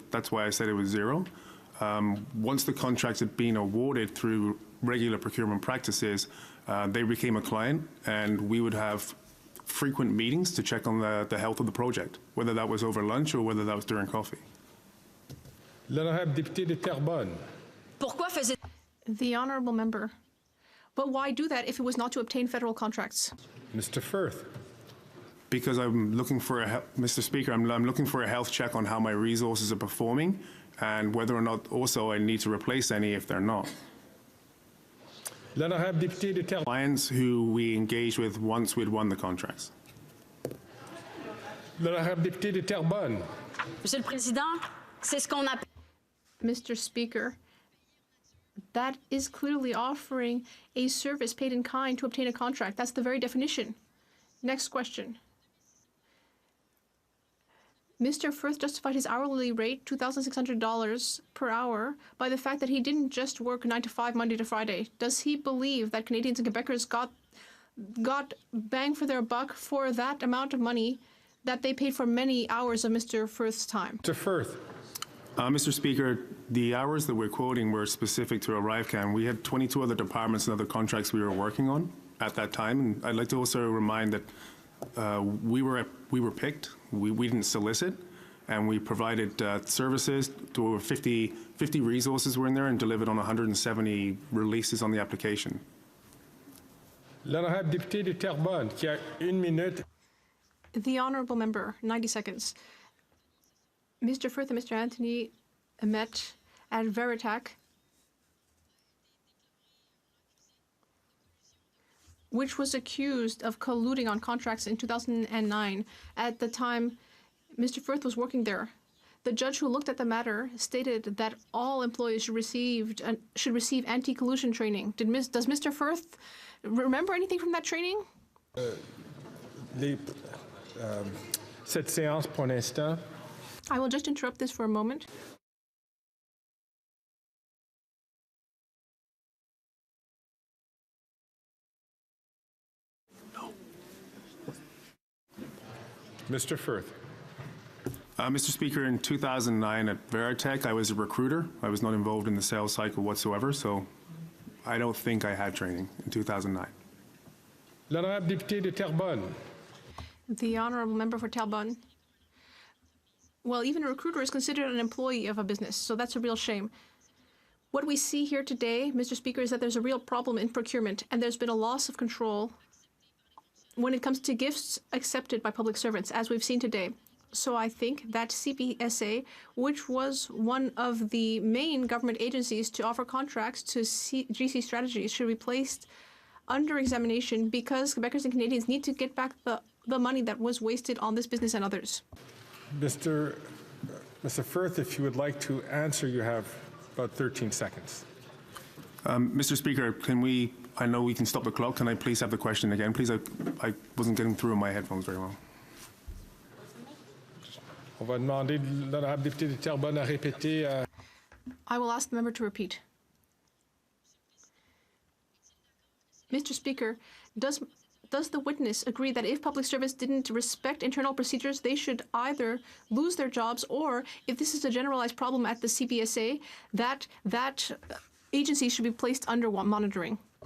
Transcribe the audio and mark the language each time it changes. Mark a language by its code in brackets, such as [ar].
[en] That's why I said it was zero. Once the contracts had been awarded through regular procurement practices, they became a client, and we would have frequent meetings to check on the health of the project, whether that was over lunch or whether that was during coffee. [fr] L'honorable député de Terrebonne. [en] The honourable member. But why do that if it was not to obtain federal contracts? Mr. Firth. Because I'm looking for Mr. Speaker, I'm looking for a health check on how my resources are performing and whether or not also I need to replace any if they're not. [fr] L'honorable député de Terrebonne. [en] Clients who we engaged with once we'd won the contracts. [fr] L'honorable député de Terrebonne. Monsieur le Président, c'est ce qu'on appelle. [en] Mr. Speaker, that is clearly offering a service paid in kind to obtain a contract. That's the very definition. Next question. Mr. Firth justified his hourly rate, $2,600 per hour, by the fact that he didn't just work 9 to 5, Monday to Friday. Does he believe that Canadians and Quebecers got bang for their buck for that amount of money that they paid for many hours of Mr. Firth's time? Mr. Firth. Mr. Speaker, the hours that we're quoting were specific to ArriveCan. We had 22 other departments and other contracts we were working on at that time. And I'd like to also remind that we were picked. We didn't solicit, and we provided services to over 50 resources were in there and delivered on 170 releases on the application. [fr] L'honorable député de Terrebonne, qui a 1 minute. [en] The honourable member, 90 seconds. Mr. Firth and Mr. Anthony met at Veritac, which was accused of colluding on contracts in 2009. At the time, Mr. Firth was working there. The judge who looked at the matter stated that all employees should receive anti-collusion training. Does Mr. Firth remember anything from that training? [fr] Cette séance, pour l'instant. [en] I will just interrupt this for a moment. Mr. Firth. Mr. Speaker, in 2009 at Veritech, I was a recruiter. I was not involved in the sales cycle whatsoever, so I don't think I had training in 2009. [fr] L'honorable député de Terrebonne. [en] The honourable member for Terrebonne. Well, even a recruiter is considered an employee of a business, so that's a real shame. What we see here today, Mr. Speaker, is that there's a real problem in procurement, and there's been a loss of control when it comes to gifts accepted by public servants, as we've seen today. So I think that CPSA, which was one of the main government agencies to offer contracts to GC Strategies, should be placed under examination because Quebecers and Canadians need to get back the money that was wasted on this business and others. Mr. Firth, if you would like to answer, you have about 13 seconds. Mr. Speaker, I know we can stop the clock. Can I please have the question again? Please, I wasn't getting through on my headphones very well. [fr] On va demander l'honorable député de Terrebonne à répéter. [en] I will ask the member to repeat. Mr. Speaker, does the witness agree that if public service didn't respect internal procedures, they should either lose their jobs or, if this is a generalized problem at the CPSA, that agency should be placed under monitoring?